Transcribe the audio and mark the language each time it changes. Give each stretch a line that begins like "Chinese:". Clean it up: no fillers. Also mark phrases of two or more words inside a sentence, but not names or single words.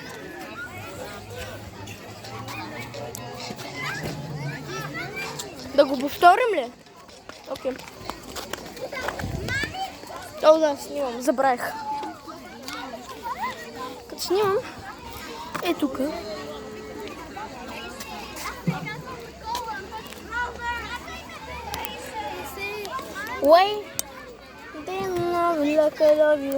Bulgarian: Да го повторим ли? Окей. О, да, снимам. Забравих. Като снимам, е тук.
English: Wait. They love me like I love you.